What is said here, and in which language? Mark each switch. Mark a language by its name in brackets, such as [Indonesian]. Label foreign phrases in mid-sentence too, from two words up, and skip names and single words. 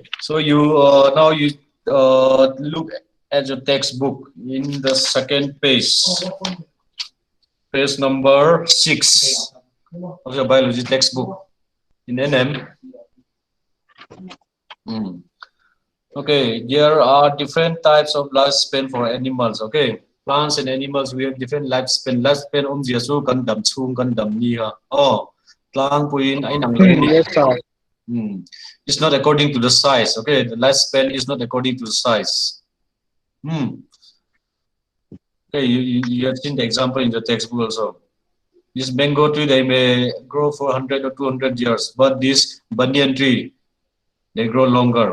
[English] So you now you look at your textbook in the second page, page number 6 of your biology textbook in NM. Okay, there are different types of lifespan for animals. Okay, plants and animals, we have different lifespan. [Mizo] Lifespan jiasu kan dam chung kan dam ni ha. Oh, plant puin ay nang [English] Yes, sir. It's not according to the size. Okay, the lifespan is not according to the size. Okay, you have seen the example in the textbook also. This mango tree, they may grow for 100 or 200 years, but this banyan tree, they grow longer.